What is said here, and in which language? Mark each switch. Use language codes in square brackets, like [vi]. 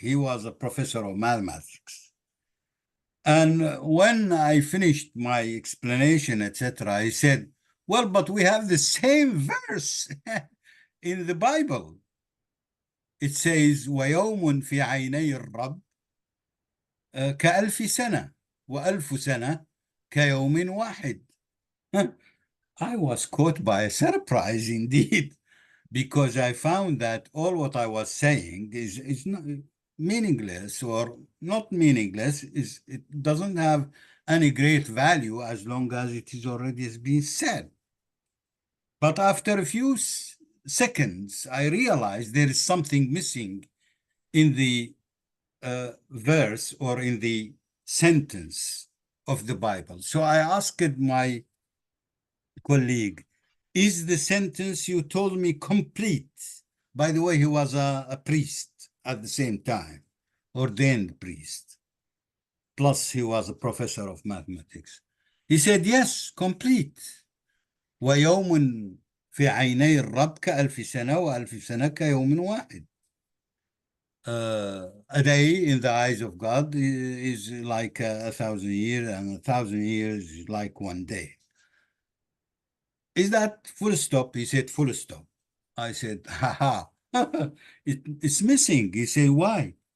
[en] He was a professor of mathematics. And when I finished my explanation, etc., he said, well, but we have the same verse in the Bible. It says [ar] ويوم في عيني الرب كألف سنة وألف سنة كيوم واحد. [en] I was caught by a surprise indeed, because I found that all what I was saying is not meaningless, or not meaningless, it doesn't have any great value as long as it is already has been said. But after a few seconds, I realized there is something missing in the verse or in the sentence of the Bible. So I asked my colleague, is the sentence you told me complete? By the way, he was a priest at the same time, ordained priest. Plus he was a professor of mathematics. He said, yes, complete. [ar] ويوم في عيني الرب كألف سنة وألف سنة كيوم واحد. [en] A day in the eyes of God is like 1,000 years, and 1,000 years is like one day. Is that full stop? He said, full stop. I said, haha, it's missing. He said, why?